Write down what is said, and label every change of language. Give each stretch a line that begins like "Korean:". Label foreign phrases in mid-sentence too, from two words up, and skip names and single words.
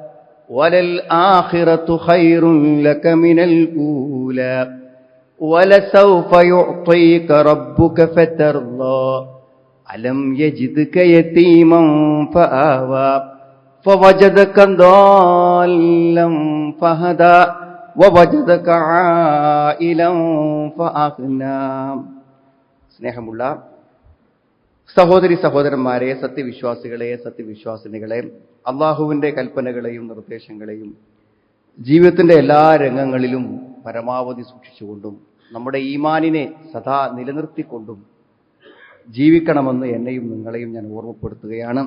Arabic: وللآخرة خير لك من الأولى ولسوف يعطيك ربك فترضى ألم يجدك يتيما فآوى فوجدك ضالا فهدى ووجدك عائلا فأغنى.
Malayalam: സ്നേഹമുള്ള സഹോദരി സഹോദരന്മാരെ, സത്യവിശ്വാസികളെ, സത്യവിശ്വാസിനികളെ, അള്ളാഹുവിൻ്റെ കൽപ്പനകളെയും നിർദ്ദേശങ്ങളെയും ജീവിതത്തിൻ്റെ എല്ലാ രംഗങ്ങളിലും പരമാവധി സൂക്ഷിച്ചുകൊണ്ടും നമ്മുടെ ഈമാനിനെ സദാ നിലനിർത്തിക്കൊണ്ടും ജീവിക്കണമെന്ന് എന്നെയും നിങ്ങളെയും ഞാൻ ഓർമ്മപ്പെടുത്തുകയാണ്.